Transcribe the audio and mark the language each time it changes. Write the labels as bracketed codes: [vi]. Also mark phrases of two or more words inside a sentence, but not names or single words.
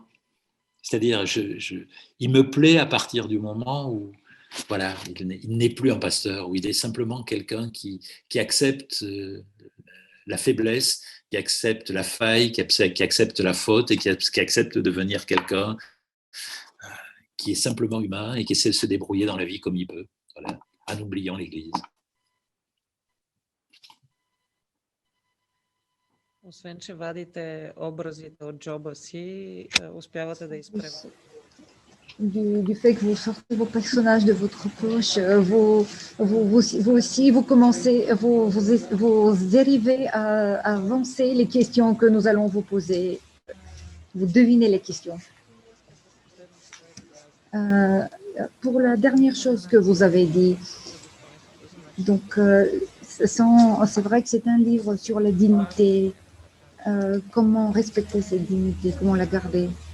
[fr] C'est-à-dire, il me plaît à partir du moment où, voilà, il n'est plus un pasteur, où il est simplement quelqu'un qui accepte la faiblesse, qui accepte la faille, qui accepte la faute et qui accepte de devenir quelqu'un qui est simplement humain et qui essaie de se débrouiller dans la vie comme il peut, voilà, en oubliant l'Église. [bg] Освен, че вадите образите от джоба си, успявате да изпреварите. [fr] Du fait que vous sortez vos personnages de votre poche, vous aussi, vous arrivez à avancer les questions que nous allons vous poser. Vous devinez les questions. Pour la dernière chose que vous avez dit, donc c'est vrai que c'est un livre sur la dignité, comment respecter cette dignité, comment la garder.